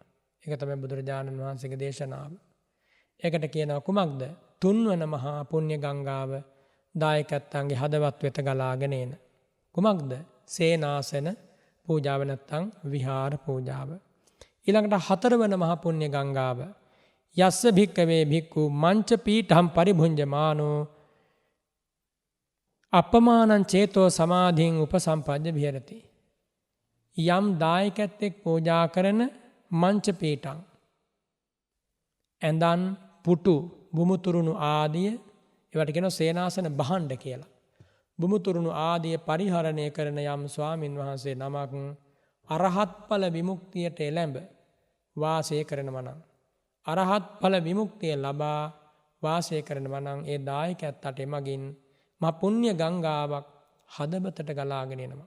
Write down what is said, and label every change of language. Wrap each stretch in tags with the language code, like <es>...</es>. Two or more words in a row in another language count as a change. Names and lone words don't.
<si>ඒක තමයි බුදුරජාණන් වහන්සේගේ දේශනාව. ඒකට කියනවා කුමක්ද? තුන්වන මහා පුණ්‍ය ගංගාව දායකයන්ගේ හදවත් වෙත ගලාගෙන එන. කුමක්ද? සේනාසන පූජාව නැත්නම් විහාර පූජාව. ඊළඟට හතරවන මහා පුණ්‍ය ගංගාව</si> <pi>යස්ස භික්කවේ භික්ඛු මංච පීඨම් පරිභුඤ්ජමානෝ අපමානං චේතෝ සමාධින් උපසම්පජ්ජ විහෙරති.</pi> <si>යම් දායකත්වෙක් පූජා කරන</si> <pi>මංච පීඨං</pi> <si>ඇඳන් පුටු බුමුතුරුණු ආදිය ඒවට කියනවා සේනාසන භාණ්ඩ කියලා. බුමුතුරුණු ආදිය පරිහරණය කරන යම් ස්වාමින් වහන්සේ නමක් අරහත් ඵල විමුක්තියට එළඹ වාසය කරනවා නම් අරහත් ඵල විමුක්තිය ලබා වාසය කරනවා නම් ඒ දායකයන්ට එමගින් මහ පුණ්‍ය ගංගාවක් හදවතට ගලාගෙන එනවා.</si>